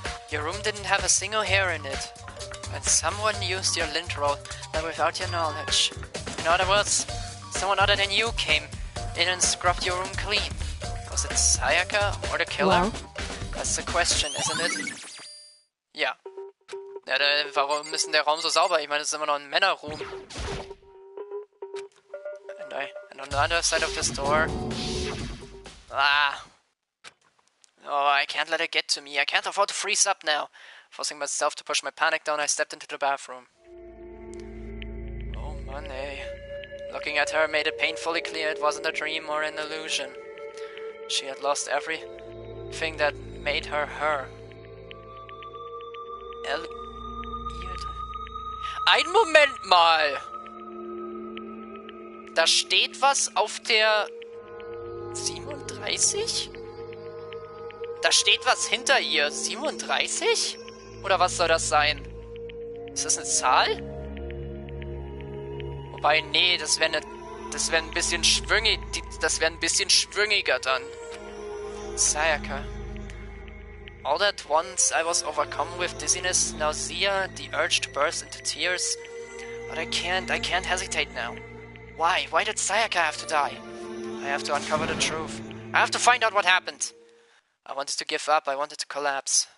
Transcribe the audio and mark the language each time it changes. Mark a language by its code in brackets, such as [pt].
[en] Your room didn't have a single hair in it. And someone used your lint roll without your knowledge. In other words, someone other than you came in and scrubbed your room clean. Was it Sayaka or the killer? Well? That's the question, isn't it? [de] Ja. Ja, warum ist denn der Raum so sauber? Ich meine, es ist immer noch ein Männerroom. [en] And on the other side of this door... Ah. Oh, I can't let it get to me. I can't afford to freeze up now. Forcing myself to push my panic down, I stepped into the bathroom. Oh, money. Looking at her made it painfully clear it wasn't a dream or an illusion. She had lost everything that made her her. [de] Ein Moment mal! Da steht was auf der 37? Da steht was hinter ihr. 37? Oder was soll das sein? Ist das eine Zahl? Wobei, nee, das wäre ein bisschen schwüngig. Das wäre ein bisschen schwüngiger dann. [en] Sayaka. All at once I was overcome with dizziness, nausea, the urge to burst into tears. But I can't hesitate now. Why? Why did Sayaka have to die? I have to uncover the truth. I have to find out what happened. I wanted to give up, I wanted to collapse.